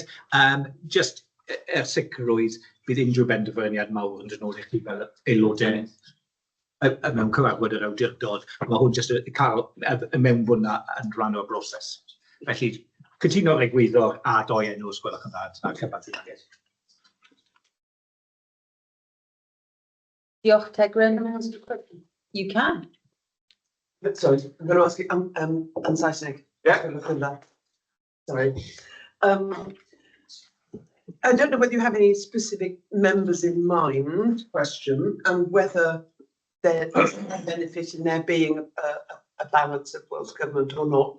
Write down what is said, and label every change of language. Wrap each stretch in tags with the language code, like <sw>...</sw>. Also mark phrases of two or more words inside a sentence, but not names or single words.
<cy>Just sicrwydd bydd unrhyw benderfyniad mawr yn dod nôl i chi fel aelodau mewn cyfarfod yr awdurdod. Mae hwn jyst cael y mewnbwn yn rhan o'r broses. Felly, cytuno'r egwyddor a doi enw os gwelwch yn dda a cyfarfod. Diolch, Tegrin.</cy> <en>You can. Sorry, I'm going to ask you,</en> <cy>yn Saesneg.</cy> <en>Yeah. Sorry. I don't know whether you have any specific members in mind, question, and whether there is a benefit in there being a balance of Welsh Government or not.</en>